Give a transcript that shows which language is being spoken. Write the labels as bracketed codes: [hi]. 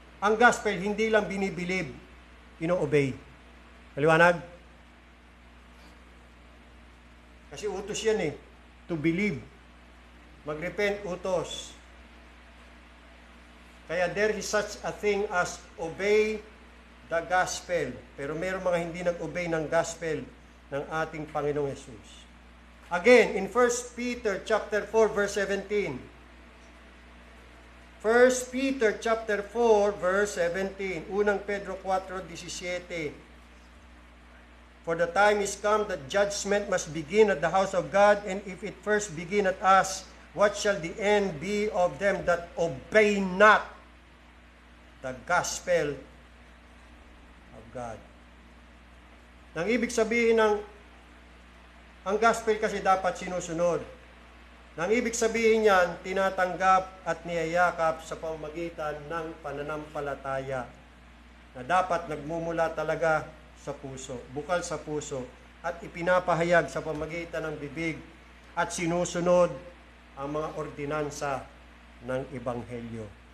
[tl] Ang gospel, hindi lang binibilib, ino-obey. Maliwanag? Kasi utos yan [en] to believe. [tl] Mag-repent, utos. [en] Kaya there is such a thing as obey the gospel. [tl] Pero mayroong mga hindi nag-obey ng gospel ng ating Panginoong Yesus. [en] Again, in 1 Peter chapter 4 verse 17. 1 Peter chapter 4 verse 17. [tl] Unang Pedro 4:17. [en] For the time is come that judgment must begin at the house of God, and if it first begin at us, what shall the end be of them that obey not the gospel of God? [tl] Nang ibig sabihin ang gospel kasi dapat sinusunod. Nang ibig sabihin niyan, tinatanggap at niyayakap sa pamamagitan ng pananampalataya na dapat nagmumula talaga sa puso, bukal sa puso, at ipinapahayag sa pamamagitan ng bibig at sinusunod ang mga ordinansa ng Ebanghelyo.